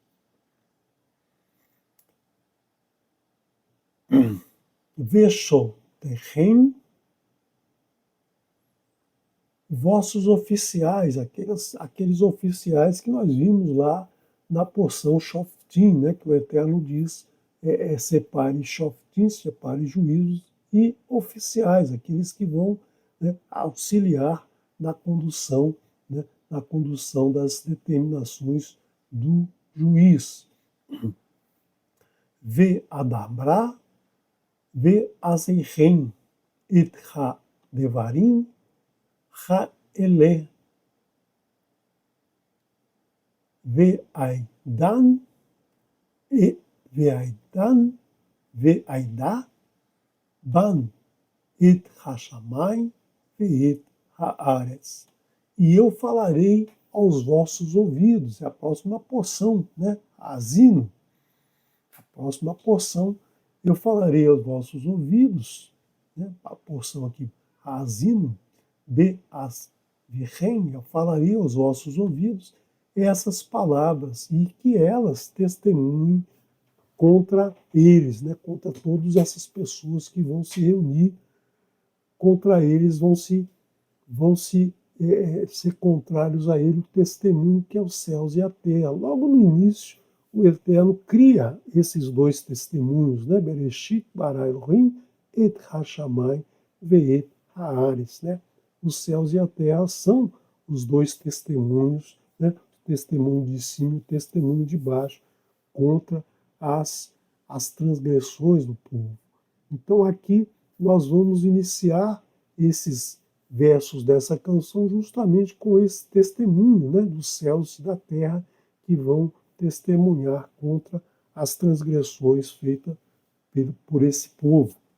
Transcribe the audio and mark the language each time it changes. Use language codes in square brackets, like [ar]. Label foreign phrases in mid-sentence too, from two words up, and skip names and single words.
[pt] Veshoterem, vossos oficiais, aqueles oficiais que nós vimos lá na porção Shoftim, né? Que o Eterno diz, separe Shoftim, separe juízos e oficiais, aqueles que vão, né, auxiliar na condução, né, das determinações do juiz. [he] ואדברה באזניהם את הדברים האלה ואעידה ואעידה בם את השמים ואת הארץ. [pt] E eu falarei aos vossos ouvidos. É a próxima porção, né? Azino. A próxima porção, eu falarei aos vossos ouvidos, né? A porção aqui, Azino, Be'as Virem, eu falarei aos vossos ouvidos essas palavras e que elas testemunhem contra eles, né? Contra todas essas pessoas que vão se reunir, contra eles vão ser contrários a ele, o testemunho que é os céus e a terra. Logo no início, o Eterno cria esses dois testemunhos, né? [he] בראשית ברא אלהים את השמים ואת הארץ, [pt] né? Os céus e a terra são os dois testemunhos, né? O testemunho de cima e o testemunho de baixo, contra as transgressões do povo. Então aqui nós vamos iniciar esses versos dessa canção justamente com esse testemunho, né, dos céus e da terra que vão testemunhar contra as transgressões feitas por esse povo.